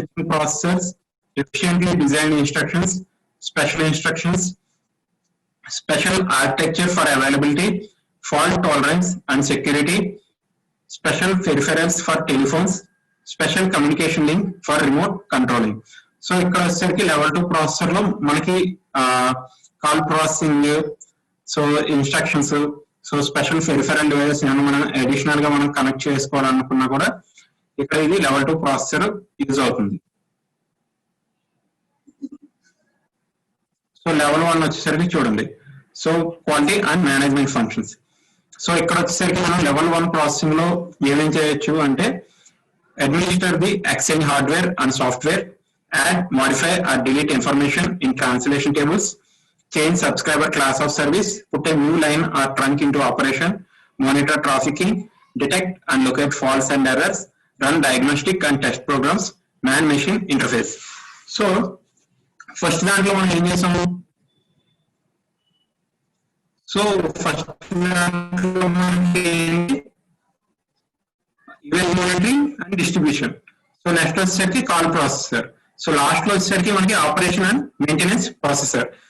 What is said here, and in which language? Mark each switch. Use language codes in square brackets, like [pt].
[en] Processors, efficiently designed instructions, special instructions, special architecture for availability, fault tolerance and security, special peripherals for telephones, special communication link for remote controlling. [te] So ఇక్కడ వచ్చేసరికి level 2 processor లో మనకి call processing, so instructions, so special peripheral devices ఏమైనా మనం additional గా మనం connect చేసుకోవాలనుకున్నా కూడా ఇక్కడ ఇది లెవెల్ 2 ప్రాసెసర్ యూజ్ అవుతుంది. సో లెవెల్ 1 వచ్చేసరికి చూడండి, so quality and management functions. [en] so [te] ఇక్కడ వచ్చేసరికి మనం లెవెల్ 1 ప్రాసెసింగ్ లో ఏమేం చేయొచ్చు అంటే [en] Administer the exchange hardware and software, add, modify or delete information in translation tables, change subscriber class of service, put a new line or trunk into operation, monitor trafficking, detect and locate faults and errors, run diagnostic and test programs, man machine interface. [te] So first దాంట్లో మనం ఏం చేసాము, so first దాంట్లో మనకి event monitoring and distribution. So next వచ్చేసరికి call processor. So last లో వచ్చేసరికి మనకి ఆపరేషన్ అండ్ మెయింటెనెన్స్ ప్రాసెసర్.